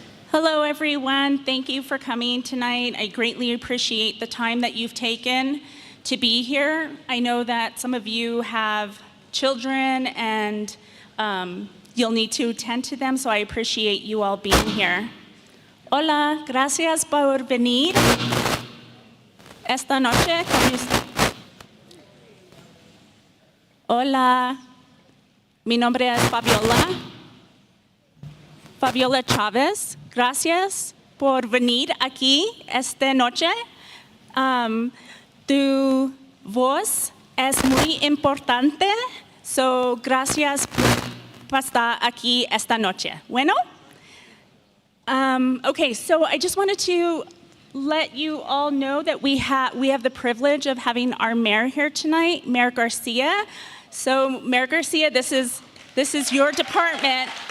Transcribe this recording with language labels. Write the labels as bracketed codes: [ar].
[en] Hello, everyone. Thank you for coming tonight. I greatly appreciate the time that you've taken to be here. I know that some of you have children and you'll need to attend to them, so I appreciate you all being here. [es] Hola, gracias por venir esta noche. Hola, mi nombre es Fabiola. Fabiola Chávez. Gracias por venir aquí esta noche. Tu voz es muy importante, so gracias por estar aquí esta noche. Bueno? [en] Okay, so I just wanted to let you all know that we have the privilege of having our mayor here tonight, Mayor Garcia. So, Mayor Garcia, this is your department.